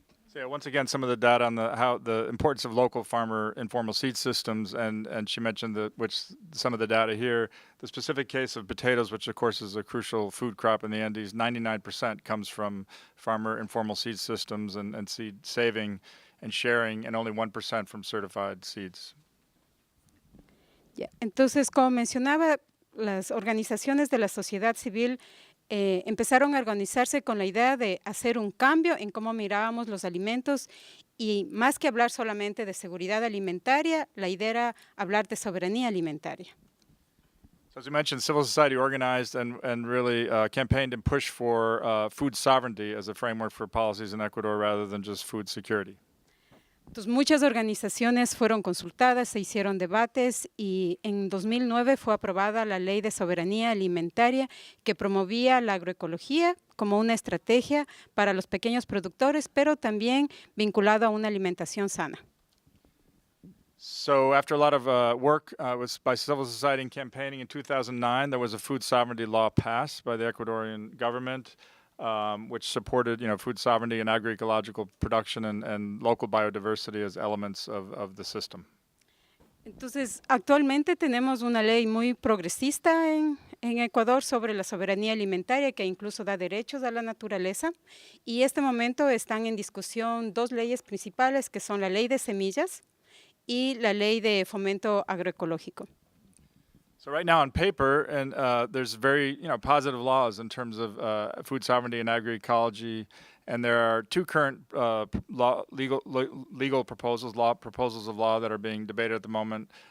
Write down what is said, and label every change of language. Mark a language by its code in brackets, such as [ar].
[en] So yeah, once again, some of the data on the importance of local farmer informal seed systems, and she mentioned some of the data here. The specific case of potatoes, which of course is a crucial food crop in the Andes, 99% comes from farmer informal seed systems and seed saving and sharing, and only 1% from certified seeds. Yeah. [es] Entonces, como mencionaba, las organizaciones de la sociedad civil empezaron a organizarse con la idea de hacer un cambio en cómo mirábamos los alimentos y más que hablar solamente de seguridad alimentaria, la idea era hablar de soberanía alimentaria. [en] So as you mentioned, civil society organized and really campaigned and pushed for food sovereignty as a framework for policies in Ecuador rather than just food security. [es] Entonces, muchas organizaciones fueron consultadas, se hicieron debates y en 2009 fue aprobada la Ley de Soberanía Alimentaria que promovía la agroecología como una estrategia para los pequeños productores, pero también vinculado a una alimentación sana. [en] So after a lot of work was by civil society and campaigning in 2009, there was a food sovereignty law passed by the Ecuadorian government, which supported, food sovereignty and agroecological production and local biodiversity as elements of the system. [es] Entonces, actualmente tenemos una ley muy progresista en Ecuador sobre la soberanía alimentaria que incluso da derechos a la naturaleza y en este momento están en discusión dos leyes principales que son la ley de semillas y la ley de fomento agroecológico. [en] So right now on paper, and there's very positive laws in terms of food sovereignty and agroecology, and there are two current legal proposals of law that are being debated at the moment.